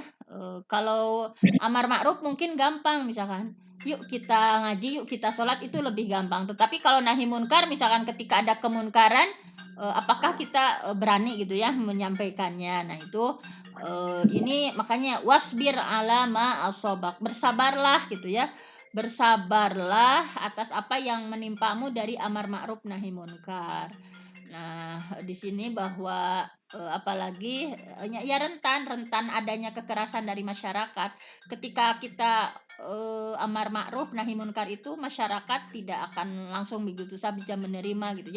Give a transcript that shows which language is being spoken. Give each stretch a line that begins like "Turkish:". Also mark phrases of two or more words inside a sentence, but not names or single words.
Indonesian: Kalau amar ma'ruf mungkin gampang, misalkan yuk kita ngaji, yuk kita sholat, itu lebih gampang. Tetapi kalau nahi munkar, misalkan ketika ada kemunkaran, apakah kita berani gitu ya menyampaikannya. Nah, itu ini makanya
Arabic: واصبر على ما أصابك,
Indonesian: bersabarlah gitu ya, bersabarlah atas apa yang menimpamu dari amar ma'ruf nahi munkar. Nah, di sini bahwa apalagi ya rentan adanya kekerasan dari masyarakat. Ketika kita amar ma'ruf nahi munkar itu, masyarakat tidak akan langsung begitu saja menerima gitu ya.